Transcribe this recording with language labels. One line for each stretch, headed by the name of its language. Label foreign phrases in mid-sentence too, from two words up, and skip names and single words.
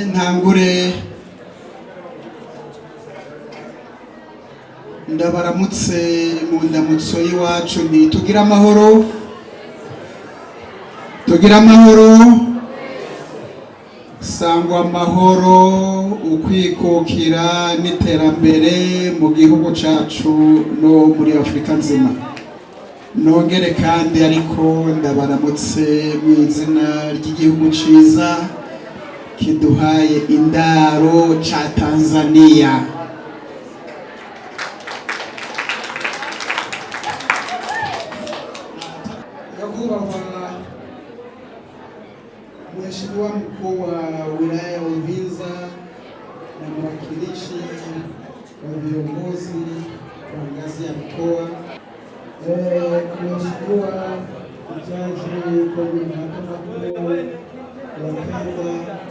Rundi: Ntangure ndabaramutse mu ndamutso y'iwacu ni tugira amahoro, tugira amahoro, sangwa amahoro, ukwikukira n'iterambere mu gihugu cyacu no muri Afrika nzima. Nongere kandi ariko ndabaramutse mu izina ry'igihugu ciza kiduhaye indaro ca Tanzania.
Swahili: Mheshimiwa mkuu wa wilaya ya Uvinza na mwakilishi wa viongozi wa ngazi ya mkoa, Mheshimiwa jaji kwenye mahakama kuu ya Kanda,